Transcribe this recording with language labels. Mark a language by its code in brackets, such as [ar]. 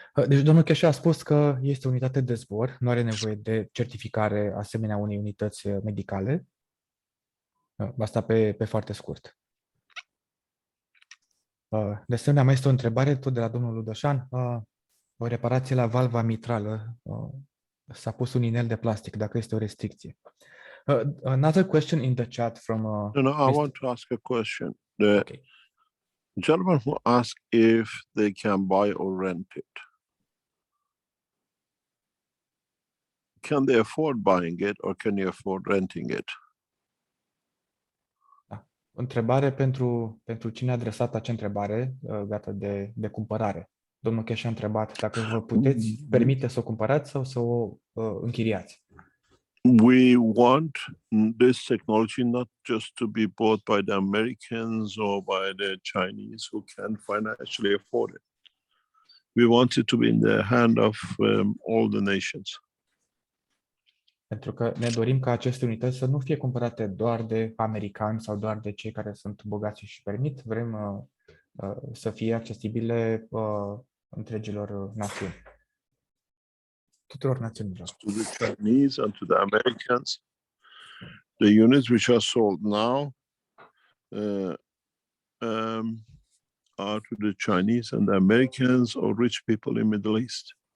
[ro] Deci domnul Keshe a spus că este o unitate de zbor, nu are nevoie de certificare asemenea unei unități medicale. Asta pe foarte scurt. De asemenea, mai este o întrebare tot de la domnul Ludoșan. O reparație la valva mitrală. S-a pus un inel de plastic, dacă este o restricție. [en] Another question in the chat from... I want to ask a question. The gentleman who asked if they can buy or rent it. Can they afford buying it or can you afford renting it? [ro] Întrebare pentru cine a adresat acea întrebare legată de cumpărare. Domnul Keshe a întrebat dacă vă puteți permite să o cumpărați sau să o închiriați. [en] We want this technology not just to be bought by the Americans or by the Chinese who can financially afford it. We want it to be in the hand of all the nations. [ro] Pentru că ne dorim ca aceste unități să nu fie cumpărate doar de americani sau doar de cei care sunt bogați și permit. Vrem să fie accesibile întregilor națiuni. Tuturor națiunilor. [en] To the Chinese and to the Americans. The units which are sold now are to the Chinese and the Americans or rich people in Middle East.